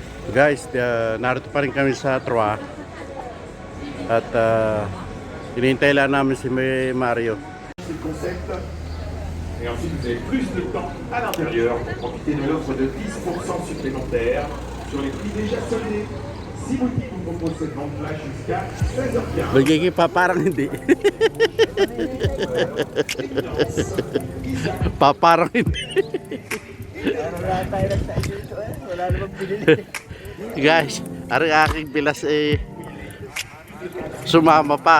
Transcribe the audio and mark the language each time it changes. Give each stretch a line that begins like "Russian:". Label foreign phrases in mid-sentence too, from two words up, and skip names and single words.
Filipino: Guys, narito pa rin kami sa Troa. At hinihintay lang namin si Mario.
French: C'est le concept. Et ensuite, vous avez plus de temps à l'intérieur pour profiter de l'offre de 10% supplémentaire sur les prix déjà soldés. Si Boutique vous propose cette vente flash jusqu'à 16h15.
Filipino: Magiging pa parang hindi. Pa parang hindi. Wala tayo nagtayo dito eh. Wala namang binili. Guys, ang aking bilas sumama pa.